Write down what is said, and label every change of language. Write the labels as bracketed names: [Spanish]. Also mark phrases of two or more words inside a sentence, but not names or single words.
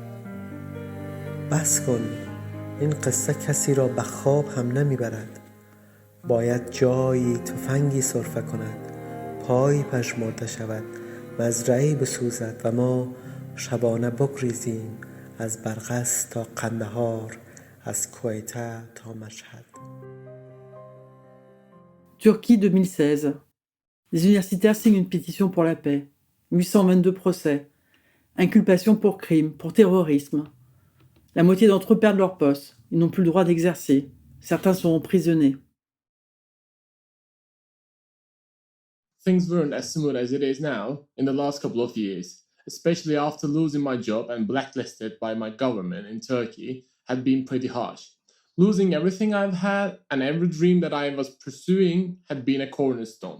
[Persian] بس کن، این قصه کسی را به خواب هم نمیبرد. باید جایی تفنگی سرفه کند، پایی پژمرده شود، مزرعه‌ای بسوزد و ما شبانه بگریزیم از برغس تا قندهار، از کویته تا مشهد. [French] Turquie 2016. Les universitaires signent une pétition pour la paix. 822 procès. Inculpation pour crime, pour terrorisme. La moitié d'entre eux perdent leur poste. Ils n'ont plus le droit d'exercer. Certains sont emprisonnés. [English] Things weren't as smooth as it is now in the last couple of years, especially after losing my job and blacklisted by my government in Turkey had been pretty harsh. Losing everything I've had and every dream that I was pursuing had been a cornerstone.